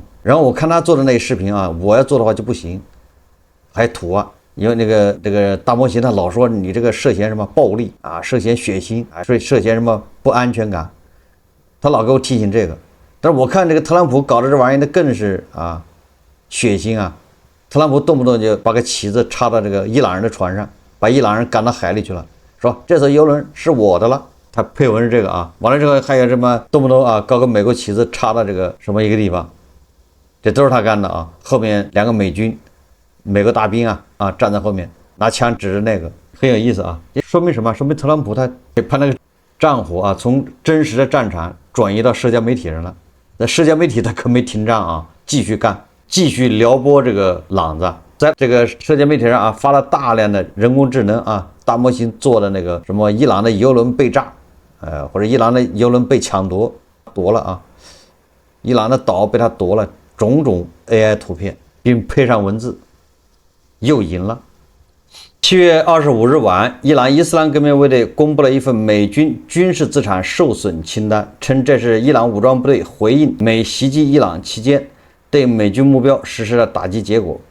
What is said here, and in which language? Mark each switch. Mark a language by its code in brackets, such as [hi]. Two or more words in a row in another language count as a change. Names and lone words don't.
[zh] 然後我看他做的那個視頻啊，我要做的話就不行，還圖啊，因為那個大模型他老說你這個涉嫌什麼暴力啊，涉嫌血腥啊，所以涉嫌什麼不安全感，他老給我提醒這個。但是我看這個特朗普搞的這玩意兒，那更是啊血腥啊！特朗普動不動就把個旗子插到這個伊朗人的船上，把伊朗人趕到海裡去了，說這艘遊輪是我的了。他配文是這個啊，完了之後還有什麼動不動啊搞個美國旗子插到這個什麼一個地方，這都是他幹的啊。後面兩個美國大兵啊站在後面拿槍指着那個，很有意思啊。這說明什麼？說明特朗普他把那個戰火啊從真實的戰場轉移到社交媒體上了。那社交媒體他可沒停戰啊，繼續幹，繼續撩撥這個朗子，在這個社交媒體上啊發了大量的人工智能啊大模型做的那個什麼伊朗的油輪被炸，或者伊朗的油輪被搶夺了啊，伊朗的島被他夺了，種種 AI 圖片，並配上文字，又贏了。7月25日晚，伊朗伊斯蘭革命衛隊公布了一份美軍軍事資產受損清單，稱這是伊朗武裝部隊回應美襲擊伊朗期間對美軍目標實施的打擊結果。